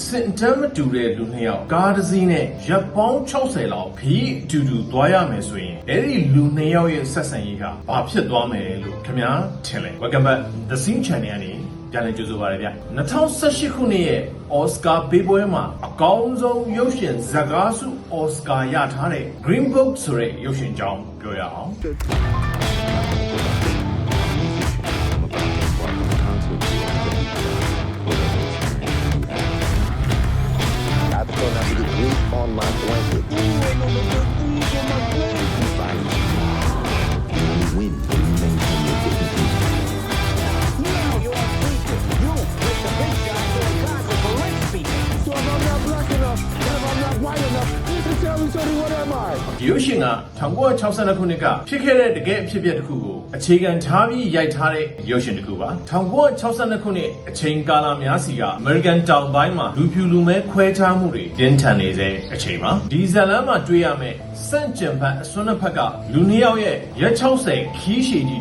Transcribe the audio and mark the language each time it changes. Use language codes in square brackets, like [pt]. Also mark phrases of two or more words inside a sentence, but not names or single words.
[my] စင်တမ်းမတူတဲ့လူနှစ်ယောက်ကားတစ်စီးနဲ့ရပ်ပေါင်း60လောက်ခရီးအတူတူသွားရမယ်ဆိုရင်အဲ့ဒီလူနှစ်ယောက်ရဲ့ဆက်ဆံရေးဟာဘာဖြစ်သွားမယ်လို့ခင်ဗျာထင်လဲ [en] Welcome back [my] The Scene Channel ကနေပြန်လည်ကြိုဆိုပါရစေဗျ2018ခုနှစ်ရဲ့ Oscar ပေးပွဲမှာအကောင်းဆုံးရုပ်ရှင်ဇာတ်ကားဆု Oscar ရထားတဲ့ Green Book ဆိုတဲ့ရုပ်ရှင်ကြောင်းပြောရအောင် [en] on my blanket. Ooh, ain't no good breeze on my blanket. You fight. You only win when you maintain your dignity. Now you're a speaker. You with the big guy doing concert for rich people. So if I'm not black enough, if I'm not white enough, you can tell me something, what am I? [my] ဒီရုပ်ရှင်က1962ခုနှစ်ကဖြစ်ခဲ့တဲ့တကယ်အဖြစ်အပျက်တစ်ခုကိုအခြေခံထားပြီးရိုက်ထားတဲ့ရုပ်ရှင်တစ်ခုပါ1962ခုနှစ်အချိန်ကာလများစီက American တောင်ပိုင်းမှာလူဖြူလူမဲခွဲခြားမှုတွေပြင်းထန်နေတဲ့အချိန်မှာဒီဇတ်လမ်းမှာတွေ့ရမယ့်စန့်ကျင်ဘက်အစွန်းနှစ်ဖက်ကလူနှစ်ယောက်ရဲ့ရက်60ခီးရှည်ကြီး